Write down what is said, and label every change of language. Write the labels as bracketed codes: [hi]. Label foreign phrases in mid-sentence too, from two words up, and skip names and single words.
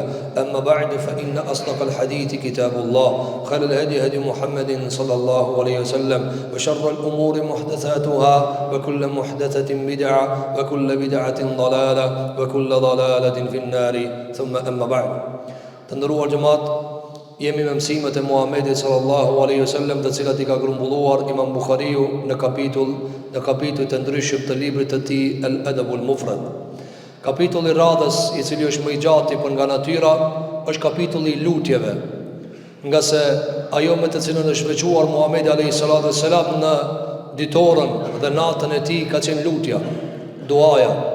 [ar] أما بعد فإن أصدق الحديث كتاب الله خير الهدي هدي محمد صلى الله عليه وسلم وشر الأمور محدثاتها وكل محدثة بدعة وكل بدعة ضلالة وكل ضلالة في النار ثم أما بعد. [sq] Të nderuar xhamat, jemi me mësimet e Muhamedit [ar] صلى الله عليه وسلم, [sq] të cilat I ka grumbulluar Imam Buhariu në kapitull të ndryshëm të librit të tij Al-Adabul Mufrad. Kapitulli radhës, I cili është më I gjati për nga natyra, është kapitulli I lutjeve, nga se ajo me të cilën është veçuar Muhamedi [ar] عليه الصلاة والسلام [sq] në ditorën dhe natën e tij ka qenë lutja, duaja.